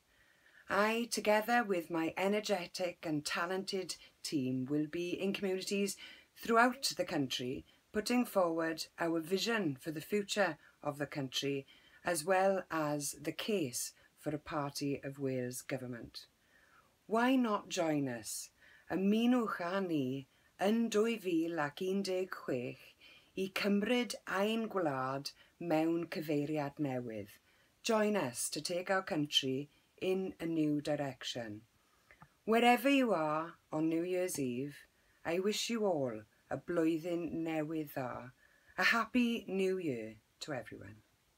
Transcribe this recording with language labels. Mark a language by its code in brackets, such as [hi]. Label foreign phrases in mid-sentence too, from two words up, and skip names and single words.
[en] I, together with my energetic and talented team, will be in communities throughout the country, putting forward our vision for the future of the country, as well as the case for a Party of Wales government. Why not join us? [cy] Ymunwch â ni yn 2016 I cymryd ein gwlad mewn cyfeiriad newydd. [en] Join us to take our country in a new direction. Wherever you are on New Year's Eve, I wish you all a [cy] blwyddyn newydd dda. [en] A happy New Year to everyone.